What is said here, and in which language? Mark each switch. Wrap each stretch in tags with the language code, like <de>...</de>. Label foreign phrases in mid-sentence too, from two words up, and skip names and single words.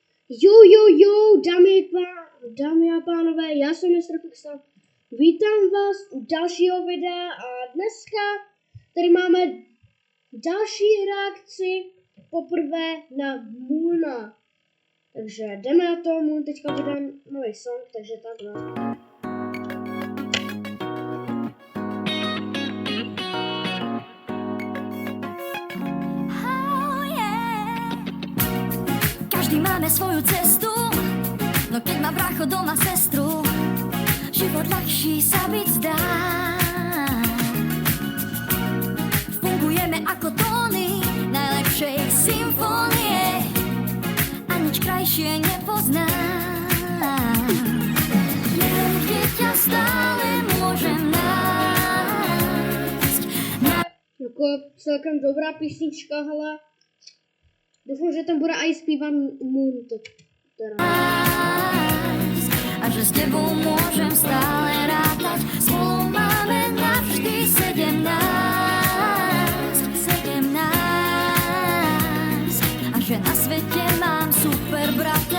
<cs>Jo, dámy a pánové, já jsem Mr. Pixel. Vítám vás u dalšího videa a dneska tady máme další reakci poprvé na Moona. Takže jdeme na to, Moon teďka vydá nový song, takže takhle.</cs> <sk>Každý máme svoju cestu, no keď má brácho doma sestru, život ľahší sa byť zdá. Fungujeme ako tóny najlepšej symfónie a nič krajšie nepoznám. Viem, kde ťa stále môžem nájsť.</sk> <cs>Jako celkem dobrá písnička, hele. Doufám, že tam bude aj zpívat Moon to teda.</cs> <sk>A že s tebou môžem stále rátať. Spolu máme navždy 17. A že na svete mám super brata.</sk>